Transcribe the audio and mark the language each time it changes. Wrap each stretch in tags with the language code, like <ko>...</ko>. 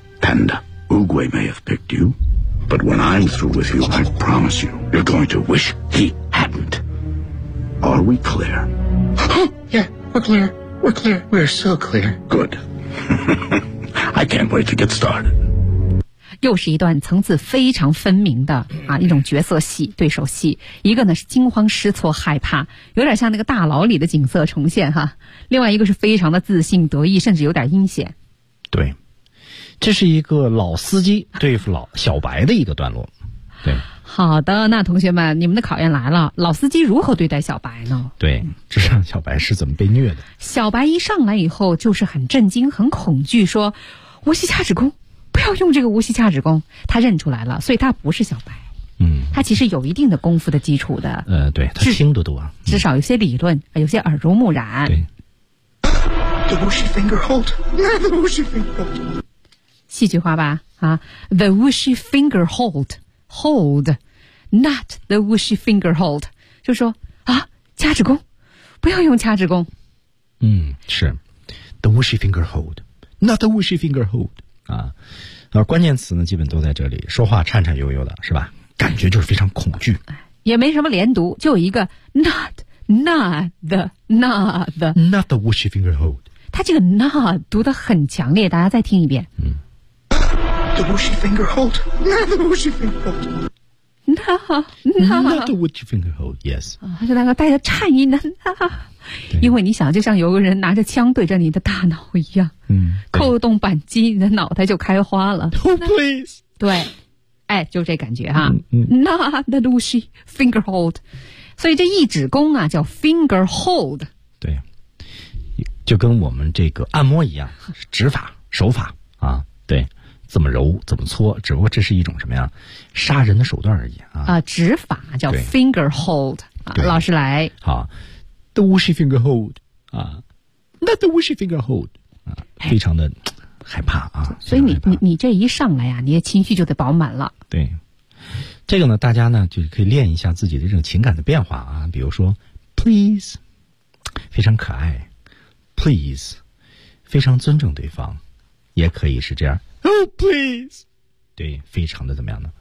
<en>Panda, Oogway may have picked you, but when I'm through with you, I promise you, you're going to wish he hadn't. Are we clear? Yeah, we're clear. We're clear. We're so clear. Good. I can't wait to get started.</en> <zh>又是一段层次非常分明的啊一种角色戏对手戏，一个呢是惊慌失措害怕，有点像那个大牢里的景色重现哈，另外一个是非常的自信得意，甚至有点阴险。对，这是一个老司机对付老小白的一个段落。对，好的，那同学们，你们的考验来了，老司机如何对待小白呢？对，这让小白是怎么被虐的？小白一上来以后就是很震惊很恐惧，说无锡掐指功，不要用这个无锡掐指功，他认出来了，所以他不是小白。嗯，他其实有一定的功夫的基础的。对，他听得多、啊，至少有些理论，有些耳濡目染。对。</zh> <en>The Wuxi finger hold, not the Wuxi finger.</en> <zh>戏剧化吧，啊</zh> <en>，The Wuxi finger hold, hold, not the Wuxi finger hold.</en> <zh>就说啊，掐指功，不要用掐指功。嗯，是</zh> <en>，The Wuxi finger hold, not the Wuxi finger hold.</en> <zh>啊，关键词呢基本都在这里，说话颤颤悠悠的是吧，感觉就是非常恐惧，也没什么连读，就一个</zh> <en>not the Wuxi finger hold，</en> <zh>他这个 not 读得很强烈，大家再听一遍、</zh> <en>the Wuxi finger hold， not the Wuxi finger hold， not the Wuxi finger hold， yes、</en> <zh>他就那个带着颤音的 not，因为你想就像有个人拿着枪对着你的大脑一样，嗯，扣动扳机你的脑袋就开花了。</zh> <en>Oh please，</en> <zh>对，哎，就这感觉哈、嗯、</zh> <en>Not the Wuxi finger hold，</en> <zh>所以这一指功啊叫</zh> <en>finger hold，</en> <zh>对，就跟我们这个按摩一样，指法手法啊，对，怎么揉怎么搓，只不过这是一种什么呀，杀人的手段而已啊。指法叫 finger hold、老师来</zh> <en>好，The Wuxi finger hold 啊、，Not the Wuxi finger hold 啊、</en> <zh>非常的害怕啊。所以你这一上来呀、你的情绪就得饱满了。对，这个呢，大家呢就可以练一下自己的这种情感的变化啊。比如说 ，Please 非常可爱 ，Please 非常尊重对方，也可以是这样 ，</zh> <en>Oh please，</en> <zh>对，非常的怎么样呢？</zh>